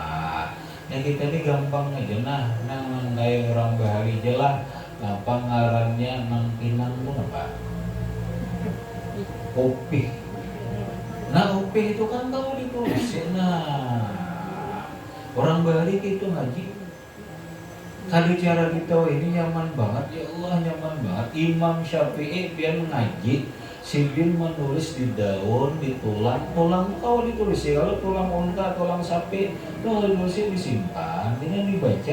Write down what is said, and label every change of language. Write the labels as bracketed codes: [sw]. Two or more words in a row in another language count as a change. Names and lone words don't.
[bjn] Ya kita ini gampang aja nang kayak orang Bahari aja lah. Apa ngarannya nang Pinang itu apa? Kopi. Nah kopi itu kan tahu ditulis. Orang Bahari itu ngaji. Kalau cara kita ini nyaman banget, ya Allah nyaman banget. Imam Syafi'i biar ngaji, sidin menulis di daun, di tulang kau ditulis ya. Kalau tulang unta, tulang sapi, kalau ditulisnya disimpan, dengan dibaca.